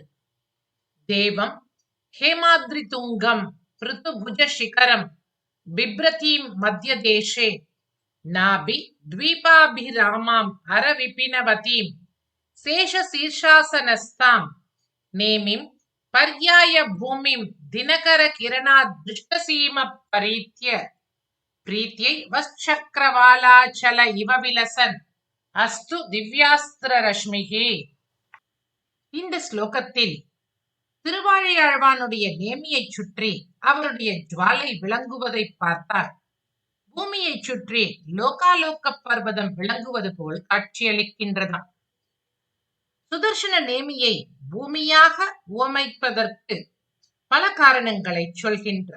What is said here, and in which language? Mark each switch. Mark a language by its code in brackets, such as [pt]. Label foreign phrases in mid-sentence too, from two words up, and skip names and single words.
[sa] देवं हेमाद्रितुङ्गं पृथुभुजशिखरं बिभ्रतीं मध्यदेशे नाभि द्वीपाभिरामां हरविपिनवतीं शेषशीर्षासनस्तां नेमिं पर्याय भूमिं दिनकरकिरणादृष्टसीमपरीत्य प्रीत्यै वश्चक्रवालाचल इव विलसन् अस्तु दिव्यास्त्ररश्मिः। [ta] இந்த ஸ்லோகத்தில் திருவாழையாழ்வானுடைய நேமியை சுற்றி அவருடைய ஜுவாலை விளங்குவதை பார்த்தால் பூமியை சுற்றி லோகாலோக பர்வதம் விளங்குவது போல் காட்சியளிக்கின்றதாம். சுதர்சன நேமியை பூமியாக உவமைப்பதற்கு பல காரணங்களை சொல்கின்றார்.